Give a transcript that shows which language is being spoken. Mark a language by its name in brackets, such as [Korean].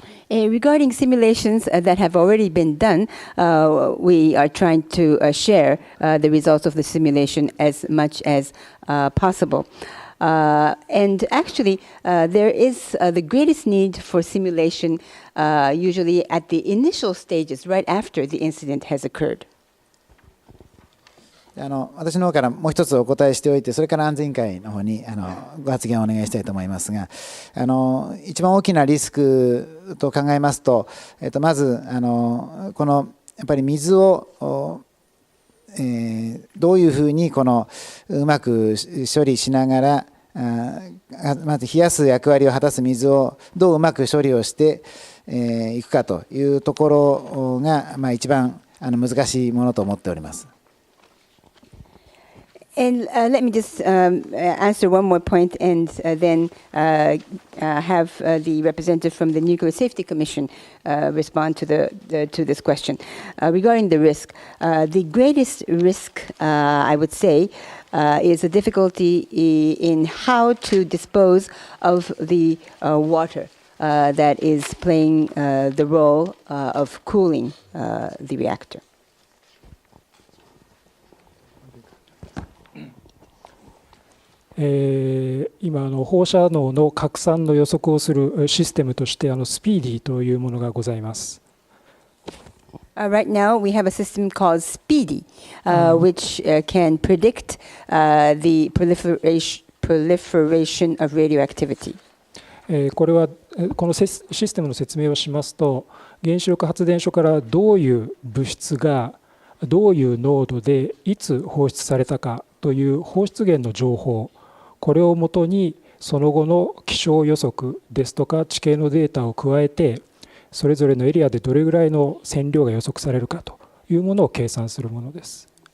[English] Regarding simulations that have already been done, we are trying to share the results of the simulation as much as possible. And actually, there is the greatest need for simulation usually at the initial stages, right after the incident has occurred. [Japanese] 私の方からもう一つお答えしておいて、それから安全委員会の方にご発言をお願いしたいと思いますが、一番大きなリスクと考えますと、まずこのやっぱり水をどういうふうにうまく処理しながら、まず冷やす役割を果たす水をどううまく処理をしていくかというところが一番難しいものと思っております。 [English] And let me just answer one more point and then have the representative from the Nuclear Safety Commission respond to this question. Regarding the risk, the greatest risk, I would say, is the difficulty in how to dispose of the water that is playing the role of cooling the reactor. [Japanese] 今放射能の拡散の予測をするシステムとしてスピーディーというものがございます。 [English] Right now, we have a system called SPEEDY, which can predict the proliferation of radioactivity. [Japanese] これはこのシステムの説明をしますと、原子力発電所からどういう物質がどういう濃度でいつ放出されたかという放出源の情報、これをもとにその後の気象予測ですとか地形のデータを加えて、それぞれのエリアでどれぐらいの線量が予測されるかというものを計算するものです。